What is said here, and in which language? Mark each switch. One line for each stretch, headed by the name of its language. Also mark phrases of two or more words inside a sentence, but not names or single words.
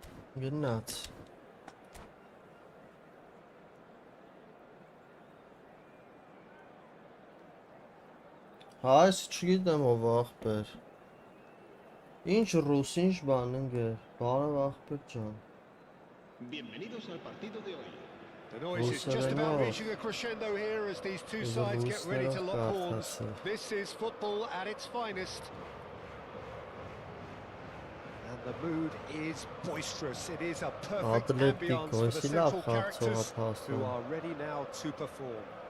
Armenian: Գնաց։ Այս չգիտեմ ով ախպեր։ Ինչ ռուս, ինչ բան ընկեր։ Բարև ախպեր ջան։
Spanish: Bienvenidos al partido de hoy.
English: The noise is just about reaching a crescendo here as these two sides get ready to lock horns. This is football at its finest. And the mood is boisterous. It is a perfect ambience for the central characters who are ready now to perform.